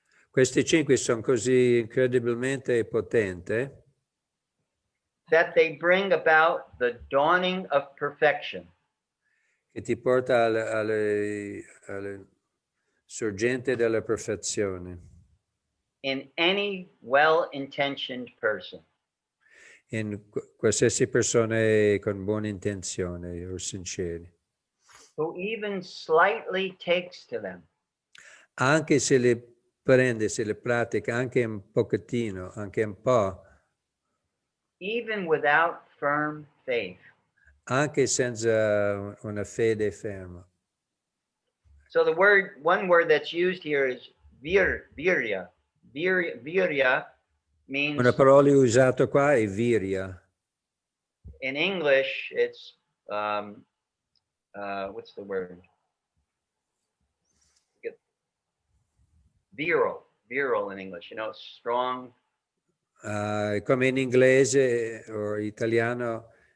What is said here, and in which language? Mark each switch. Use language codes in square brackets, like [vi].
[it] Questi 5 sono così incredibilmente potenti [en] that they bring about the dawning of perfection. [it] Che ti porta alle sorgente della perfezione. [en] In any well-intentioned person. [it] In qualsiasi persona con buona intenzione o sinceri. [en] Who even slightly takes to them. [it] Anche se le prende, se le pratica, anche un pochettino, anche un po'. [en] Even without firm faith. [it] Anche senza una fede ferma. [en] So one word that's used here is virya. Virya means. [it] Una parola usata qua è virya. [en] In English, it's what's the word? Virile in English. You know, strong. [it] Come in inglese o italiano.